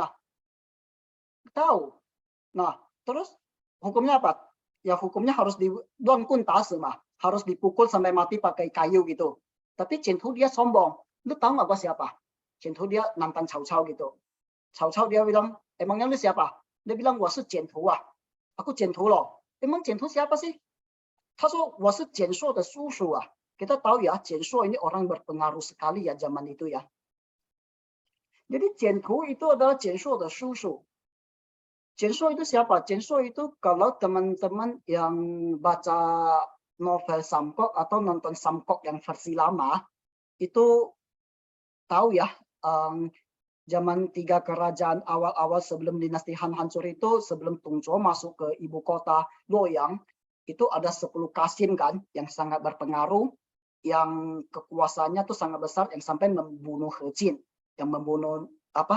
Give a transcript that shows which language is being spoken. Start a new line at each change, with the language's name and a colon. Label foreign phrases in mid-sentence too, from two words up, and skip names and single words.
Indonesian: Tahu. Nah, terus hukumnya apa? Ya hukumnya harus di duan kun tase mah, harus dipukul sampai mati pakai kayu gitu. Tapi Chen Tu dia sombong. Lu tahu nggak gua siapa? Chen Tu dia nantang Cao Cao gitu. Cao Cao dia bilang, emangnya lu siapa? Dia bilang,
Chinese: 我是简图啊.
Indonesian: Aku Chen Tu loh. Emang Chen Tu siapa sih?
Chinese: 他说我是简硕的叔叔啊.
Indonesian: Kita tahu ya, Chen Shuo ini orang berpengaruh sekali ya zaman itu ya. Jadi Chen Tu itu adalah Chen Shuo
Chinese: 的叔叔.
Indonesian: Chen Shuo itu siapa? Chen Shuo itu kalau teman-teman yang baca novel Samkok atau nonton Samkok yang versi lama, itu tahu ya, zaman 3 kerajaan awal-awal sebelum dinasti Han hancur itu, sebelum Tung Zhuo masuk ke ibu kota Luoyang, itu ada 10 kasim kan, yang sangat berpengaruh, yang kekuasaannya tuh sangat besar, yang sampai membunuh He Jin, yang membunuh apa?